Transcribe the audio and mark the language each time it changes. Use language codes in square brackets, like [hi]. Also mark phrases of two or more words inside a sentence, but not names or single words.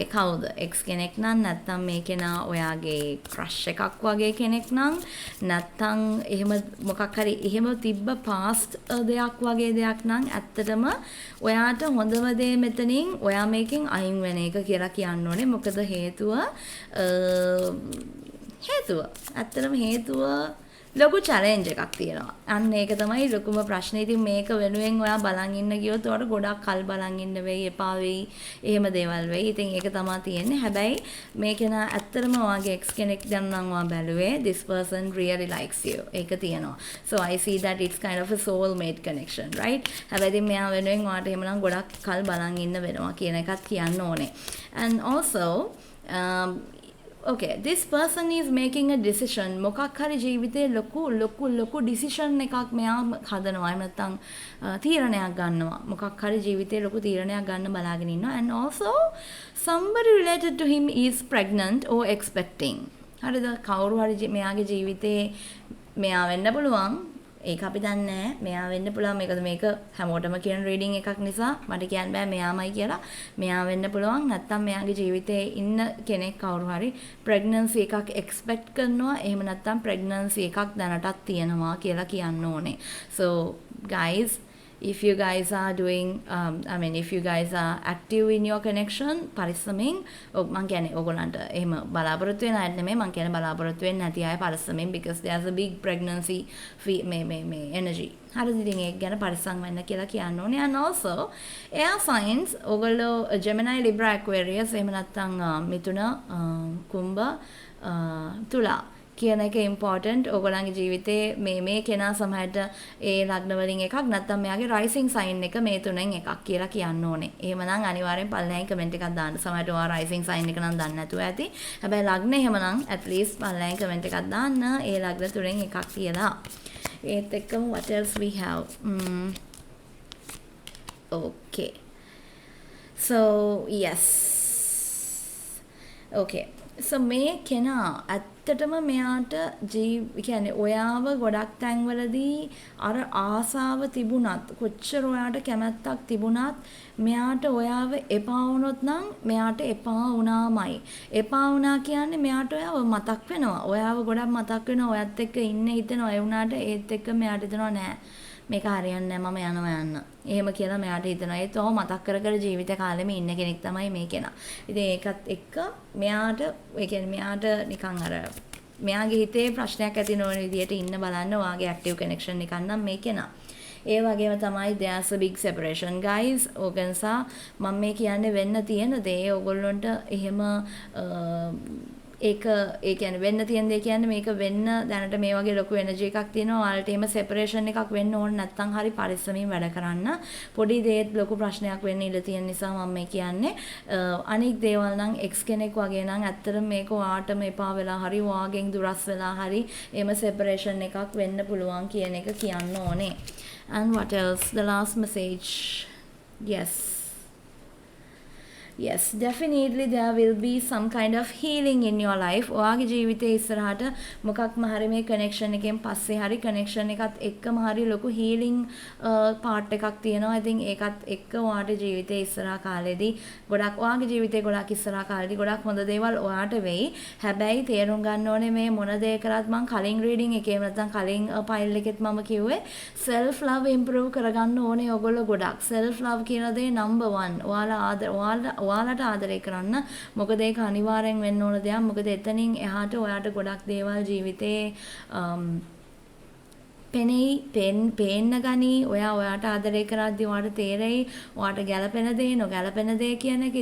[si] කවුද එක්ස් කෙනෙක් නම් නැත්නම් මේ කෙනා ඔයාගේ ක්‍රෂ් එකක් වගේ කෙනෙක් නම් නැත්නම් එහෙම මොකක් හරි එහෙම තිබ්බ පාස්ට් දෙයක් වගේ දෙයක් නම් ඇත්තටම ඔයාට හොඳම දේ මෙතනින් ඔයා මේකෙන් අයින් වෙන එක කියලා කියන්න ඕනේ මොකද හේතුව ඇත්තටම හේතුව ලොකු චැලෙන්ජ් එකක් තියෙනවා. අන්න ඒක තමයි ලොකුම ප්‍රශ්නේ. ඉතින් මේක වෙනුවෙන් ඔයා බලන් ඉන්න ගියොත් ඔයාලට ගොඩක් කල් බලන් ඉන්න වෙයි, එපා වෙයි, එහෙම දේවල් වෙයි. ඉතින් ඒක තමයි තියෙන්නේ. හැබැයි මේක නා ඇත්තටම ඔයාගේ එක්ස් කෙනෙක් දැන් නම් ඔයා බැලුවේ [en] this person really likes you. [si] ඒක තියෙනවා. [en] So I see that it's kind of a soul mate connection, right? [si] හැබැයි ඉතින් මෙයා වෙනුවෙන් ඔයාට එහෙමනම් ගොඩක් කල් බලන් ඉන්න වෙනවා කියන එකත් කියන්න ඕනේ. [en] And also okay, this person is making a decision. [si] මොකක් හරි ජීවිතේ ලොකු decision එකක් මෙයා හදනවා. එහෙම නැත්නම් තීරණයක් ගන්නවා. මොකක් හරි ජීවිතේ ලොකු තීරණයක් ගන්න බලාගෙන ඉන්නවා. [en] And also somebody related to him is pregnant or expecting. [si] හරිද? කවුරු හරි මෙයාගේ ජීවිතේ මෙයා වෙන්න පුළුවන්. ඒක අපි දන්නේ නැහැ. මෙයා වෙන්න පුළුවන්. මේක හැමෝටම කියන රීඩින් එකක් නිසා මට කියන්න බෑ මෙයාමයි කියලා. මෙයා වෙන්න පුළුවන්. නැත්තම් මෙයාගේ ජීවිතේ ඉන්න කෙනෙක් කවුරු හරි ප්‍රෙග්නන්සි එකක් එක්ස්පෙක්ට් කරනවා. එහෙම නැත්තම් ප්‍රෙග්නන්සි එකක් දැනටත් තියෙනවා කියලා කියන්න ඕනේ. [en] So guys, if you guys are doing if you guys are active in your connection [si] පරිස්සමෙන් මං කියන්නේ ඕගොල්ලන්ට එහෙම බලාපොරොත්තු වෙන අය නෙමෙයි මං කියන්නේ බලාපොරොත්තු වෙන්නේ නැති අය පරිස්සමෙන් [en] because there's a big pregnancy [si] මේ energy හරිද ඉතින් ඒක ගැන පරිස්සම් වෙන්න කියලා කියන්න ඕනේ. [en] And also air signs [si] ඕගොල්ලෝ Gemini Libra Aquarius එහෙම නැත්නම් මිථුන කුම්භ තුලා කියන එක ඉම්පෝටන්ට්. ඕගොල්ලන්ගේ ජීවිතේ මේ කෙනා සමහරට ඒ ලග්න වලින් එකක් නැත්නම් මෙයාගේ රයිසිං සයින් එක මේ තුනෙන් එකක් කියලා කියන්න ඕනේ. එහෙමනම් අනිවාර්යෙන් පල්ලෙහායි කමෙන්ට් එකක් දාන්න. සමහරට ඔයා රයිසිං සයින් එක නම් දන්නේ නැතුව ඇති. හැබැයි ලග්න එහෙමනම් [en] at least [si] පල්ලෙහායි කමෙන්ට් එකක් දාන්න. ඒ ලග්න තුනෙන් එකක් කියලා. ඒත් එක්කම [en] what else we have? Okay. So yes. Okay. [si] So මේ කෙනා ඇත්තටම මෙයාට කියන්නේ ඔයාව ගොඩක් තැන්වලදී අර ආසාව තිබුණත් කොච්චර ඔයාට කැමැත්තක් තිබුණත් මෙයාට ඔයාව එපා වුණොත් නම් මෙයාට එපා වුණාමයි. එපා වුණා කියන්නේ මෙයාට ඔයාව මතක් වෙනවා. ඔයාව ගොඩක් මතක් වෙනවා. ඔයත් එක්ක ඉන්න හිතෙනවා. ඒ වුණාට ඒත් එක්ක මෙයාට හිතෙනවා නෑ මේක හරියන්නේ නැහැ මම යනවා යන්න. එහෙම කියලා මෙයාට හිතෙනවා. ඒත් ඔහොම මතක් කර ජීවිත කාලෙම ඉන්න කෙනෙක් තමයි මේ කෙනා. ඉතින් ඒකත් එක්ක මෙයාට ඒ කියන්නේ මෙයාට නිකන් අර මෙයාගේ හිතේ ප්‍රශ්නයක් ඇති නොවන විදියට ඉන්න බලන්න ඔයාගේ ඇක්ටිව් කනෙක්ෂන් එකක් නම් මේ කෙනා. ඒ වගේම තමයි [en] there's a big separation guys. [si] ඕගන්සා මම මේ කියන්නේ වෙන්න තියෙන දේ ඕගොල්ලන්ට එහෙම ඒක ඒ කියන්නේ වෙන්න තියෙන දේ කියන්නේ මේක වෙන්න දැනට මේ වගේ ලොකු එනර්ජි එකක් තියෙනවා. ඔයාලට එහෙම සෙපරේෂන් එකක් වෙන්න ඕන නැත්නම් හරි පරිස්සමින් වැඩ කරන්න. පොඩි දේත් ලොකු ප්‍රශ්නයක් වෙන්න ඉඩ තියෙන නිසා මම මේ කියන්නේ අනික් දේවල් නම් එක්ස් කෙනෙක් වගේ නම් ඇත්තටම මේක ඔයාටම එපා වෙලා හරි ඔයාගෙන් දුරස් වෙලා හරි එහෙම සෙපරේෂන් එකක් වෙන්න පුළුවන් කියන එක කියන්න ඕනේ. [en] And what else? The last message. Yes, definitely there will be some kind of healing in your life. [si] ඔයාගේ ජීවිතේ ඉස්සරහට මොකක්ම හරි මේ කනෙක්ෂන් එකෙන් පස්සේ හරි කනෙක්ෂන් එකත් එක්කම හරි ලොකු හීලින් පාර්ට් එකක් තියෙනවා. ඉතින් ඒකත් එක්ක ඔයාට ජීවිතේ ඉස්සරහා කාලෙදී ගොඩක් ඔයාගේ ජීවිතේ ගොඩක් ඉස්සරහා කාලෙදී ගොඩක් හොඳ දේවල් ඔයාට වෙයි. හැබැයි තේරුම් ගන්න ඕනේ මේ මොන දේ කරත් මම කලින් රීඩින් එකේම නැත්නම් කලින් ෆයිල් එකෙත් මම කිව්වේ [en] self love improve [si] කරගන්න ඕනේ ඔයගොල්ලෝ ගොඩක්. [en] self love [si] කියන දේ number 1. ඔයාලට ආදරය කරන්න. මොකද ඒක අනිවාර්යෙන් වෙන්න ඕන දෙයක්. මොකද එතනින් එහාට ඔයාට ගොඩක් දේවල් ජීවිතේ පේන්න ගනි. ඔයාට ආදරය කරද්දී ඔයාට තේරෙයි ඔයාට ගැළපෙන දේ නොගැළපෙන දේ කියන එක.